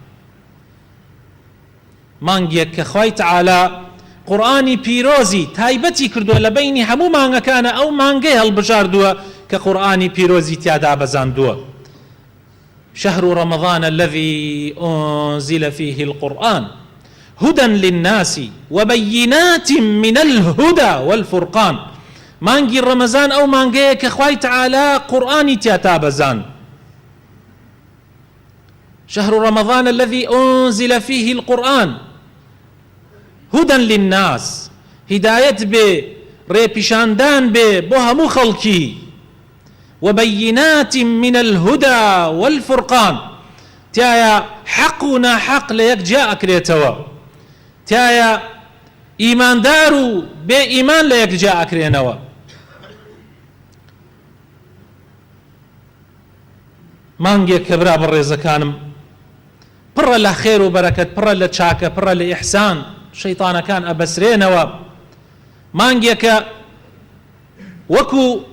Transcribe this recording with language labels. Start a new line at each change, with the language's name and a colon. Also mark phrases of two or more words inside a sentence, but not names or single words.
Central Kurdish: مانگێک کە خوای تەعالا قورئانی پیرۆزی تایبەتی کردووە لە بەینی هەموو مانگەکانە، ئەو مانگەی هەڵبژاردووە کە قورئانی پیرۆزی تیادا بەزاندووە.
Arabic: شهر رمضان الذي أنزل فيه القرآن هدى للناس وبينات من الهدى والفرقان.
Central Kurdish: مانگی ڕەمەزان ئەو مانگەیە کە خوای تەعالا قورئانی تیاتا بەزاند.
Arabic: شهر رمضان الذي أنزل فيه القرآن هدى للناس،
Central Kurdish: هدايت بێ، ڕێپیشاندان بێ بۆ هەموو خەڵکی،
Arabic: وبينات من الهدى والفرقان،
Central Kurdish: تایە حەق و ناحەق لە یەک جیا ئەکرێتەوە، تایە ئیماندار و بێ ئیمان لە یەک جیا ئەکرێنەوە. مانگێک کە برا بەڕێزەکانم پڕە لە خێر و بەرەکەت، پڕە لە چاکە، پڕە لە ئیحسان، شەیطانەکان ئەبەسرێنەوە، مانگێکە وەکو